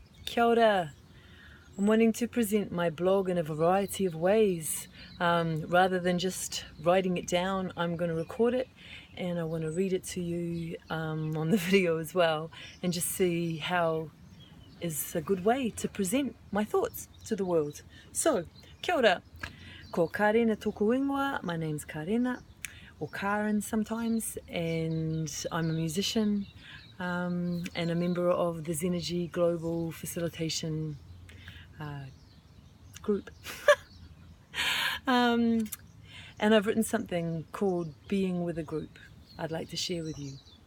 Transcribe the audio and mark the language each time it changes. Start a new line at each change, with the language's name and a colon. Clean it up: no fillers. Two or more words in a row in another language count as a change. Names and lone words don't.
Māori: Kia ora.
English: I'm wanting to present my blog in a variety of ways. Rather than just writing it down, I'm going to record it and I want to read it to you on the video as well, and just see how is a good way to present my thoughts to the world. So,
Māori: kia ora. Ko Karena tōku ingoa.
English: My name's Karena, or Karen sometimes, and I'm a musician and a member of the Zenergy Global Facilitation group. And I've written something called Being with a Group I'd like to share with you.